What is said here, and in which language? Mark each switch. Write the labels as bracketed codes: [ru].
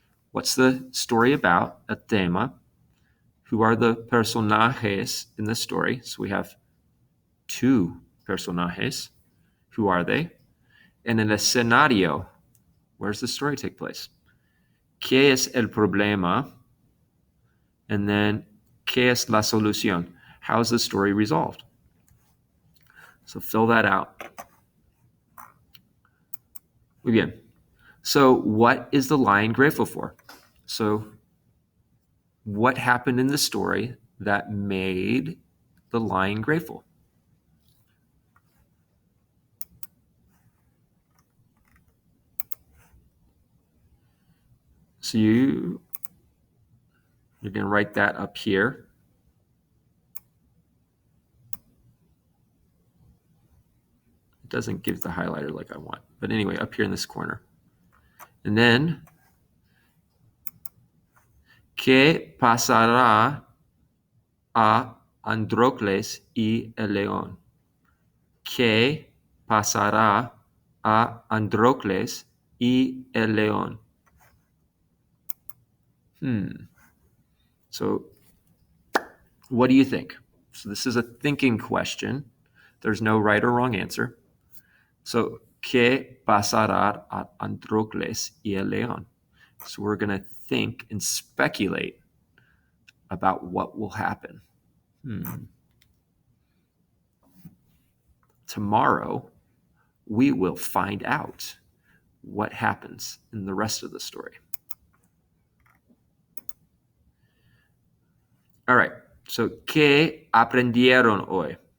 [en] What's the story about? [es] A tema. [en] Who are the personajes in the story? So we have two personajes. Who are they? [es] And el escenario. [en] Where's the story take place? [es] ¿Qué es el problema? [en] And then, [es] ¿qué es la solución? [en] How is the story resolved? So fill that out. [es] Muy bien. [en] So what is the lion grateful for? So what happened in the story that made the lion grateful? So you're going to write that up here. It doesn't give the highlighter like I want. But anyway, up here in this corner. And then, [es] ¿qué pasará a Androcles y el león? ¿Qué pasará a Androcles y el león? [en] So what do you think? So this is a thinking question. There's no right or wrong answer. [es] So, ¿qué pasará a Androcles y el león? [en] So we're going to think and speculate about what will happen. Tomorrow, we will find out what happens in the rest of the story. All right, so [es] ¿qué aprendieron hoy?